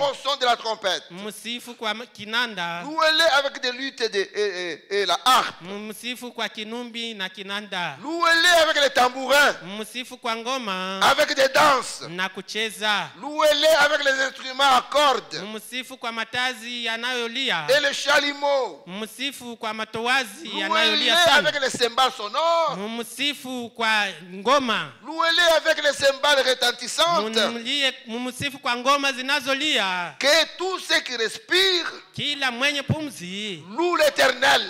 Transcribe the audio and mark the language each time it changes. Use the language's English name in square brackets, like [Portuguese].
[French] au son de la trompette. [Swahili] Msifu kwa kinanda. [French] Louez-les avec des luttes et la harpe. [Swahili] Msifu kwa kinumbi na kinanda. [French] Louez-les avec les tambourins. [Swahili] Msifu kwa ngoma [French] Avec des danses. [Swahili] na kucheza. [French] Louez-les avec les instruments à cordes. [Swahili] Msifu kwa matazi yanayolia. [French] Et les chalumeaux. [Swahili] Msifu kwa matowazi [French] Louez-les [Swahili] yanayolia sana. [French] avec les cymbales sonores. [Swahili] Msifu kwa ngoma. [French] Louez-les avec les cymbales retentissantes. [Swahili] Msifu kwa ngoma zinazolia. [French] Que tous ceux qui respirent [Swahili] Kila mwenye pumzi [French] louent l'Éternel.